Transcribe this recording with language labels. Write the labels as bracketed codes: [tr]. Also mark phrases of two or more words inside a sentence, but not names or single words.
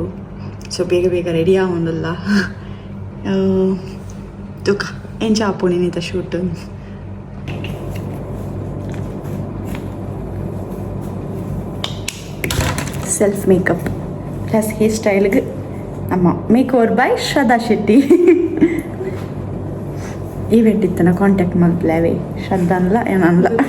[tcy] ಸೊ ಬೇಗ ರೆಡಿ ಆಗೊಂದಲ್ಲ ತುಕ ಎಂಚ ಆಪುಣಿನಿತ ಶೂಟ್. [en] self makeup plus hair style-ge [tcy] ನಮ್ಮ ಮೇಕ್ ಓವರ್ ಬೈ ಶ್ರದ್ಧಾ ಶೆಟ್ಟಿ. ಈವೆಂಟ್ ಇತ್ತನ ಕಾಂಟ್ಯಾಕ್ಟ್ ಮಲ್ಪ್ಲೇವೆ ಶ್ರದ್ಧಾ ಅನ್ಲ ಏನಲ್ಲ